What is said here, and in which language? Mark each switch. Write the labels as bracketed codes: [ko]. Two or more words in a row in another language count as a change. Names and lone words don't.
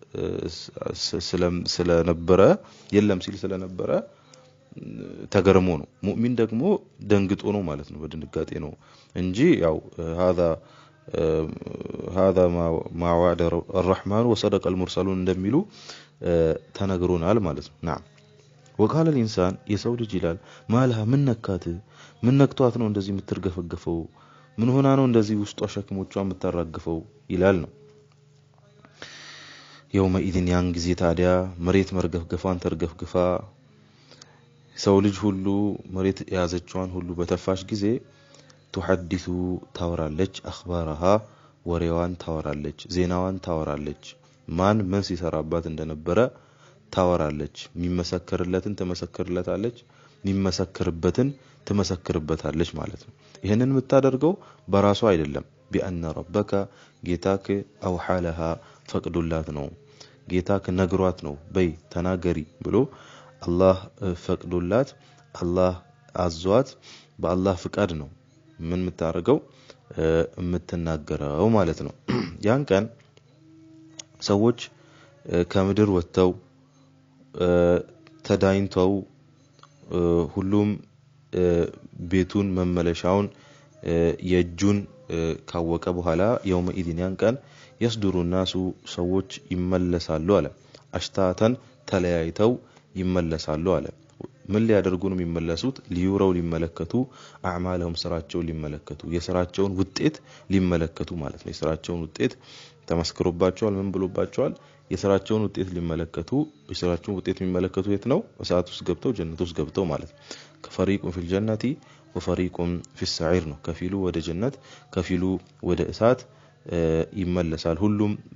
[am] ስለነበረ የለም ሲል ስለነበረ ተገርሞ ነው። ሙእሚን ደግሞ ደንግጦ ነው ማለት ነው በድንጋጤ ነው እንጂ ያው [ar] هذا ما وعد الرحمن وصدق المرسلون [am] እንደሚሉ ተነግሮናል ማለት ነው። [ar] نعم وقال الانسان [am] የሰው ልጅ ይላል ማለሃ ምን ነካት ምን ነክቷት ነው እንደዚህ የምትርገፈገፈው ምን ሆና ነው እንደዚህ ውስጧ ሸክሞቿን የምታራግፈው ይላል ነው። يومئذ ያን ጊዜ ታዲያ መሬት መርገፍገፏን ተርገፍግፋ ሰው ልጅ ሁሉ መሬት ያዘችዋን ሁሉ በተፋሽ ጊዜ تحدث ታወራለች اخبارها ወሬዋን ታወራለች ዜናዋን ታወራለች ማን ምን ሲሰራባት እንደነበረ ታወራለች የሚመሰከርለትን ተመሰክርለታለች የሚመሰክርበትን ተመሰክርበታለች ማለት ነው። ይሄንን የምታደርገው በራሷ አይደለም [ar] بأن ربك [am] ጌታክ አውሐለሃ ፈቅዶላት ነው ጌታክ ነግሯት ነው በይ ተናገሪ ብሎ አላህ ፈቅዶላት አላህ አዟት በአላህ ፍቃድ ነው ምን የምታደርገው የምትናገረው ማለት ነው። ያን ቀን ሰዎች ከምድር ወጥተው ተዳይንተው ሁሉም ቤቱን መመለሻውን የጁን ካወቀ በኋላ يومئذ ያን ቀን [ar] يصدر الناس [am] ሰዎች ይመለሳሉ አለ አሽታተን ተለያይተው ይመለሳሉ አለ ምን ሊያደርጉ ነው የሚመለሱት ሊዩረው ሊመለከቱ አዕማለሁም ስራቸውን ሊመለከቱ የስራቸውን ውጤት ሊመለከቱ ማለት ነው የስራቸውን ውጤት ተመስክሮባቸዋል ምን ብሎባቸዋል የስራቸውን ውጤት ሊመለከቱ የስራቸውን ውጤት የሚመለከቱ የት ነው እሳት ውስጥ ገብተው ጀነት ውስጥ ገብተው ማለት [ar] فريق في الجنة وفريق في السعير [am] ነው ከፊሉ ወደ ጀነት ከፊሉ ወደ እሳት ይመለሳል ሁሉም